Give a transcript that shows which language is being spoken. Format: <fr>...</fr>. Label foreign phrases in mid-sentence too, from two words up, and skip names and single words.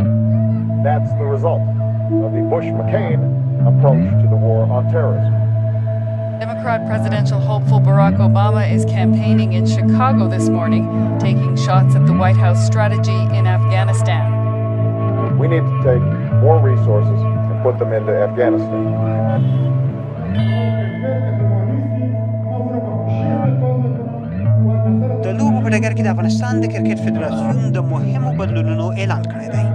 <en>That's the result of the Bush-McCain approach to the war on terrorism. Democrat presidential hopeful Barack Obama is campaigning in Chicago this morning, taking shots at the White House strategy in Afghanistan. We need to take more resources and put them into Afghanistan.</en> <ps>د لوبو په ډګر کې د افغانستان د کرکټ فدراسیون د مهمو بدلونونو اعلان کړی دی.</ps>